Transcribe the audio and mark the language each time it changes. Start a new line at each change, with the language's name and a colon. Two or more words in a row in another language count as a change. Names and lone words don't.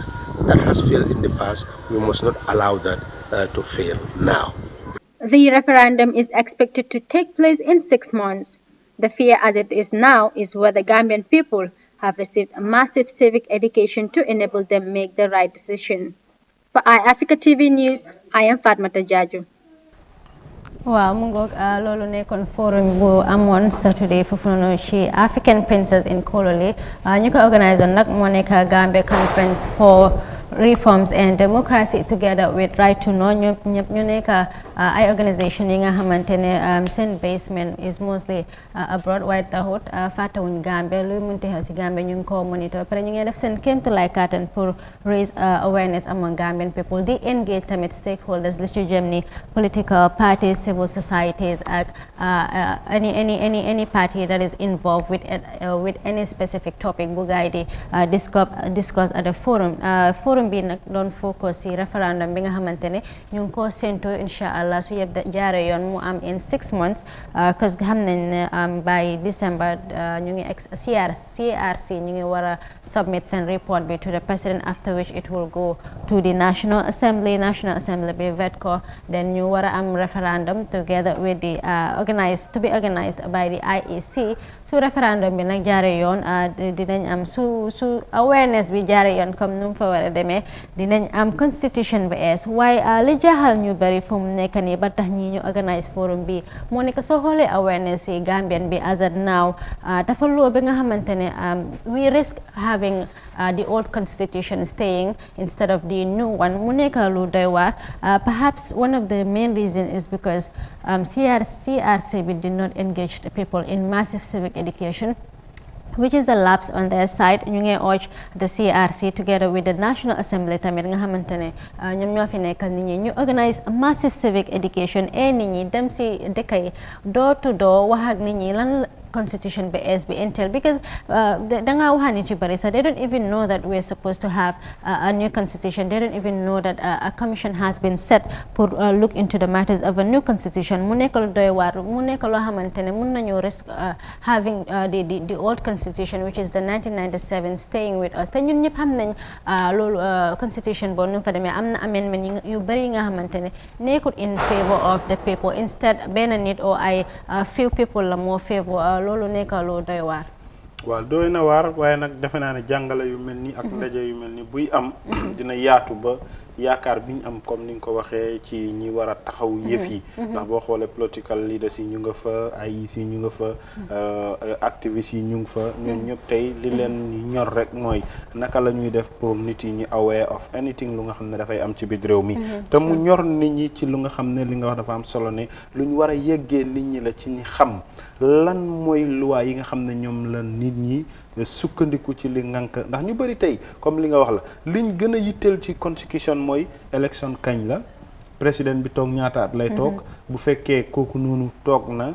English: That has failed in the past. We must not allow that to fail now. The referendum is expected to take place in 6 months. The fear as it is now is whether Gambian people have received a massive civic education to enable them make the right decision. For iAfrica TV News, I am Fatmata Jaju.
Wolof: waaw mu ngoog loolu nekkoon forum bu amoon Saturday foofu noonu ci African Princess in Kololi ñu ko organisé nag moo nekk Gambia Conference for Reforms and Democracy together with Right to Know ñëpp ñu nekk ay organisation yi nga xamante ne seen
English: basement is mostly abroad
Wolof: waaye taxut fàttewuñ Gambia luy munti xew ci Gambia ñu ngi ko monitor pare ñu ngi def seen kéemtulaay kàttan pour
English: raise awareness among Gambian people
Wolof: di engage tamit stakeholders li ci jëm ni
English: political parties, civil societies, any party that is involved with any specific topic
Wolof: bu gaay di
English: discuss at the forum forum
Wolof: bi nag doon
English: focus si
Wolof: référendum bi nga xamante ne ñu ngi koo séntu
Arabic: إن شاء الله
Wolof: su yëpp jaare yoon mu am
English: in 6 months
French: parce que
Wolof: xam nañ ne
English: by December
Wolof: ñu ngi CRC ñu ngi war a submit seen report bi
English: to the president, after which it will go to the National Assembly
Wolof: bi vet ko, then ñu war a am
English: referendum together with the to be organized by the IEC.
Wolof: su referendum bi nag jaare yoon dinañ am su awareness bi jaare yoon comme nu mu fa war a demee dinañ am constitution bi waaye li jaaxal ñu bari fu mu nekk nii ba tax ñi ñu organize forum bi moo nekk soo xoolee awareness yi Gambian bi
English: as at now
Wolof: dafa loo bi nga xamante ne
English: we risk having the old constitution staying instead of the new one
Wolof: mu nekk lu doy waar.
English: Perhaps one of the main reasons is because CRC did not engage the people in massive civic education, which is a lapse on their side.
Wolof: ñu ngi
English: urge the CRC together with the National Assembly
Wolof: tamit nga xamante ne ñoom ñoo fi nekkal nit ñi ñu organise
English: massive civic education
Wolof: nit ñi dem si dëkk yi
English: door to door
Wolof: wax ak nit ñi lan constitution bi
English: entail, because
Wolof: danga wax nit yu bari sax
English: they don't even know that we're supposed to have a new constitution. They don't even know that a commission has been set pour look into the matters of a new constitution.
Wolof: Mu nekk lu doy waar, mu nekk loo xamante ne mun nañu
English: risk having the old constitution which is the 1997 staying with us.
Wolof: Te ñun ñëpp xam nañ loolu constitution boobu nu fa demee am na amendment yu bari yi nga xamante ne nekkul
English: in favor of the people,
Wolof: instead benn nit or ay
English: few people
Wolof: la moo favor loolu nekk lu doy waar. waaw doy na waar waaye nag defe naa ne jàngale yu mel ni ak ndaje yu mel ni buy am dina yaatu ba yaakaar bi ñu am comme ni nga ko waxee ci ñi war a taxaw yëf yi ndax boo xoolee
English: political leaders
Wolof: yi ñu nga fa IEC ñu nga fa activistes yi ñu ngi fa ñoom ñëpp tey li leen ñor rek mooy naka la ñuy def pour nit yi ñu
English: aware of anything
Wolof: lu nga xam ne dafay am ci biir réew mi te mu ñor nit ñi ci lu nga xam ne li nga wax dafa am solo ne lu ñu war a yëggee nit ñi la ci ñi xam lan mooy loi yi nga xam ne ñoom la nit ñi sukkandiku ci li ngànk ndax ñu bëri tey comme li nga wax la liñ gën a yitteel ci constitution mooy élection kañ la président bi toog ñaata at lay toog bu fekkee kooku noonu toog na